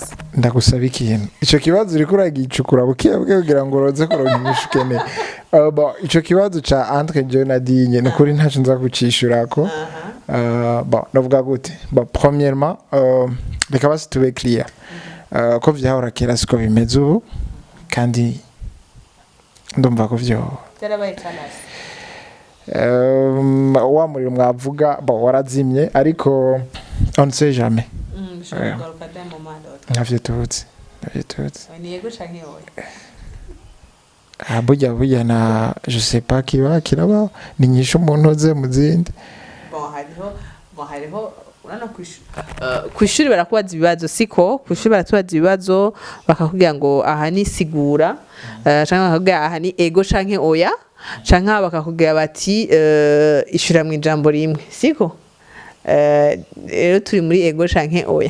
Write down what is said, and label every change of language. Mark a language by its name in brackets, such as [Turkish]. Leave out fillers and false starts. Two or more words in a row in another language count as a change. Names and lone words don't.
[Rundi] ndagusaba ikintu ico kibazo uri kuragicukura buke kugira ngo roze kuronka imishukene ico kibazo ca [French] entre je [Rundi] na Nadine nukuri ntaco nza kucishurako navuga gute premièrement reka basi tube clear ko vyahora kera siko bimeze ubu kandi ndumva ko vyo byarabaye kanasi wa muriro mwavuga warazimye ariko [French] on sait jamais [Rundi] navyo tuzi burya na [French] je sais pas [Rundi] kiraba ni nyisho umuntu oze mu zindi hariho kwishuri barakubaza ibibazo siko kwishuri baratubaza ibibazo bakakubwira ngo aha ni sigura canke bakakubwira aha ni ego canke oya canke bakakubwira bati ishura mu ijambo rimwe siko rero turi muri ego canke oya